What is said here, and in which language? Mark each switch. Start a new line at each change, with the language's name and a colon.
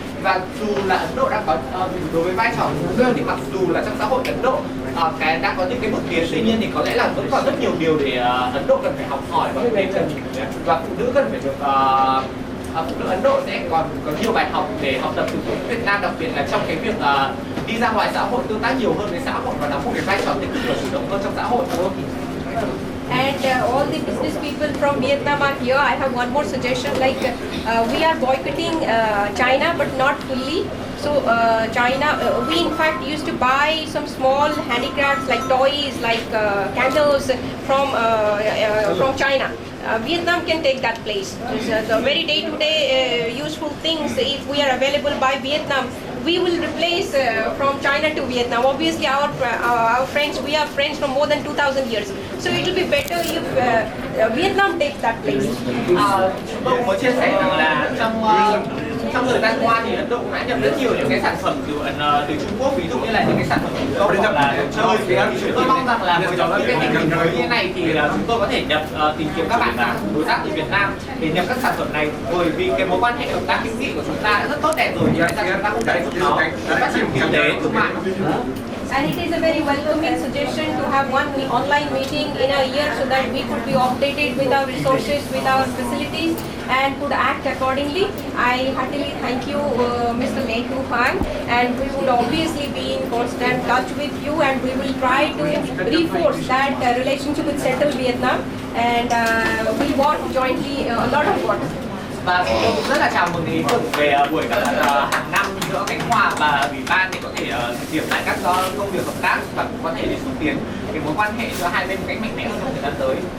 Vietnamese: Và dù là Ấn Độ đã có đối với vai trò của phụ nữ thì mặc dù là trong xã hội Ấn Độ đã có những cái bước tiến, tuy nhiên thì có lẽ là vẫn còn rất nhiều điều để Ấn Độ cần phải học hỏi và phụ nữ cần phải được phụ nữ Ấn Độ sẽ còn có nhiều bài học để học tập từ phụ nữ Việt Nam, đặc biệt là trong cái việc đi ra ngoài xã hội, tương tác nhiều hơn với xã hội và đóng một cái vai trò tích cực và chủ động hơn trong xã hội.
English: And all the business people from Vietnam are here. I have one more suggestion, like we are boycotting China but not fully. So China, we in fact used to buy some small handicrafts like toys, like candles from China. Vietnam can take that place. The very day-to-day useful things, if we are available by Vietnam, we will replace from China to Vietnam. Obviously, our friends, we are friends from more than 2,000 years. So it will be better if Vietnam takes that place.
Vietnamese: Tôi muốn chia sẻ rằng là trong thời gian qua thì Ấn Độ cũng đã nhập rất nhiều những cái sản phẩm từ Trung Quốc, ví dụ như là những cái sản phẩm thủ công hoặc là đồ chơi. Chúng tôi mong rằng là với những cái tình hình mới như này thì chúng tôi có thể tìm kiếm các bạn đối tác từ Việt Nam để nhập các sản phẩm này, bởi vì cái mối quan hệ hợp tác hữu nghị của chúng ta đã rất tốt đẹp rồi, thì tại sao chúng ta không thể nó phát triển kinh tế thương mại.
English: And it is a very welcoming suggestion to have one online meeting in a year so that we could be updated with our resources, with our facilities, and could act accordingly. I heartily thank you, Mr. Nehru, Hoang, and we would obviously be in constant touch with you, and we will try to reinforce that relationship with Central Vietnam, and we'll work jointly a lot of work.
Vietnamese: Và tôi cũng rất là chào mừng ý tưởng về buổi gặp mặt hàng năm giữa Khanh Hoa và Ủy ban để có thể triển khai các công việc hợp tác và cũng có thể để xúc tiến cái mối quan hệ giữa hai bên một cách mạnh mẽ hơn trong thời gian tới.